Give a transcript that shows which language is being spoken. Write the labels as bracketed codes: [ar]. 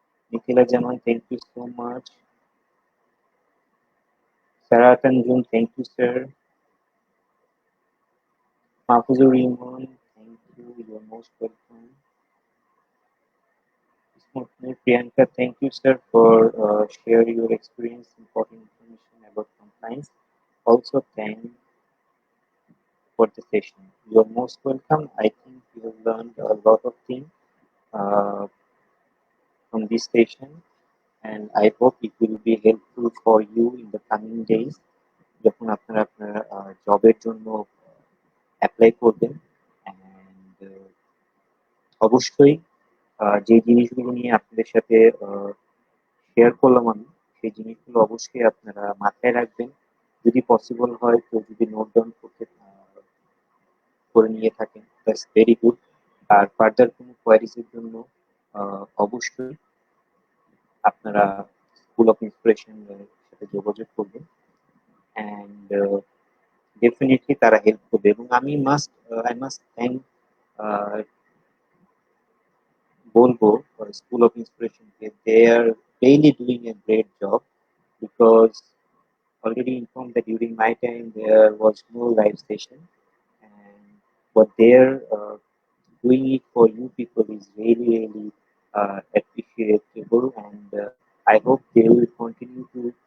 [en] Nikhila Zaman, thank you so much. Sara Tanjum, thank you sir. Mahfuzur Rahman, thank you, your most welcome. Priyanka, thank you, sir, for share your experience, important information about compliance. Also, thank for the session. You are most welcome. I think you have learned a lot of things uh, from this session, and I hope it will be helpful for you in the coming days [bn] যখন আপনারা আপনার জবের জন্য apply করবেন। And অবশ্যই যে জিনিসগুলো নিয়ে আপনাদের সাথে শেয়ার করলাম আমি, সেই জিনিসগুলো অবশ্যই আপনারা মাথায় রাখবেন। যদি পসিবল হয় তো যদি নোট ডাউন করতে করে নিয়ে থাকেন, [en] That's very good. [bn] আর further কোনো কোয়ারিজ এর জন্য অবশ্যই আপনারা স্কুল অফ ইন্সপিরেশন সাথে যোগাযোগ করবেন, অ্যান্ড ডেফিনেটলি তারা হেল্প করবে। [en] এবং I must thank, বলবো school of inspiration কে, they are really doing a great job, because already informed that during my time there was no live session, and what they're doing it for you people is really appreciable, and I hope they will continue to